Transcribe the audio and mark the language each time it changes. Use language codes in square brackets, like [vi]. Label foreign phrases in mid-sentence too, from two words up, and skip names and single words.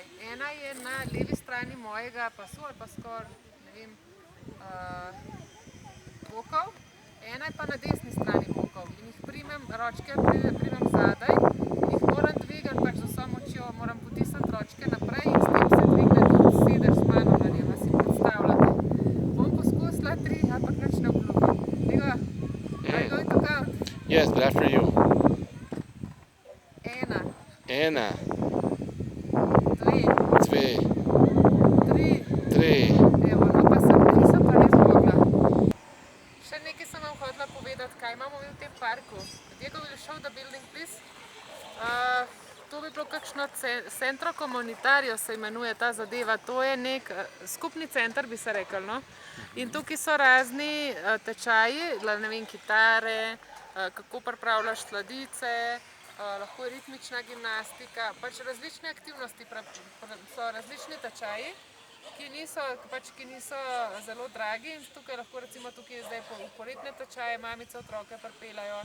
[sl] Ena je na levi strani mojega pasu ali pa skoraj, ne vem, bokov, ena je pa na desni strani bokov. In jih ročke primem zadaj, jih moram dvigati pač z vso močjo, moram potisniti ročke naprej in s tem se dvigne tudi sedež z mano na njem, si predstavljate. Bom poskusila 3, ampak nič ne obljubim. [en] Diego, are you going to count? Yes, but after you. 1, 1, 2, 2, 3. 3. [sl] Evo, no pa nisem pa res mogla. Še nekaj sem vam hotela povedati, kaj imamo mi v tem parku. [en] Diego, will you show the building, please? [sl] To bi bilo kakšno [es] centro comunitario [sl] se imenuje ta zadeva. To je nek skupni center, bi se rekel, no. In tukaj so razni tečaji, ne vem, kitare, kako pripravljaš sladice, lahko je ritmična gimnastika, pač različne aktivnosti, so različni tečaji, ki niso zelo dragi in tukaj lahko recimo tukaj zdaj poletne tečaje mamice otroke pripeljajo.